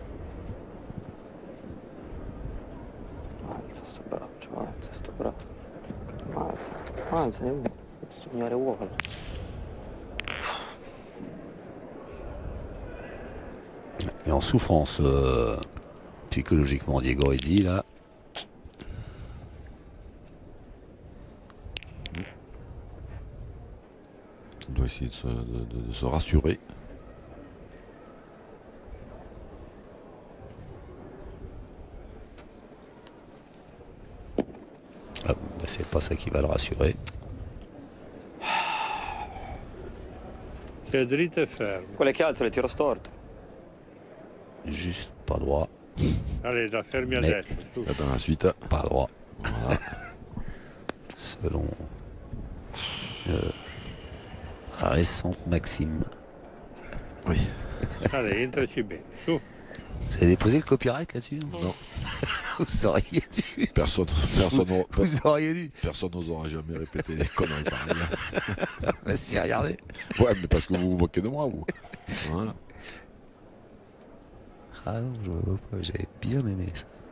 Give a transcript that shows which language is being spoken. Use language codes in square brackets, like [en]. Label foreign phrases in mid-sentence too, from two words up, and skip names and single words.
[it] Alza sto braccio, alza sto braccio. Anzi, signore uovo. [fr] Et en souffrance psychologiquement, Diego Redzi là. On doit essayer de se rassurer. Ah, bah, c'est pas ça qui va le rassurer. [it] Sei dritto e fermo. Quelle che alza le tiro storto. [fr] Juste pas droit. [it] Allez, la fermi [fr] Mais- [it] adesso, su. [fr] Dans la suite. Pas droit. Voilà. Selon récente maxime. Oui. Allez, [it] entraci bene, su. [fr] Vous avez déposé le copyright là-dessus? Non. Vous auriez dû. Personne Vous auriez dû. n'osera jamais répéter des conneries pareilles. Bah, si, regardez. Ouais, mais parce que vous vous moquez de moi, vous. Voilà. Ah non, je vois pas. J'avais bien aimé ça.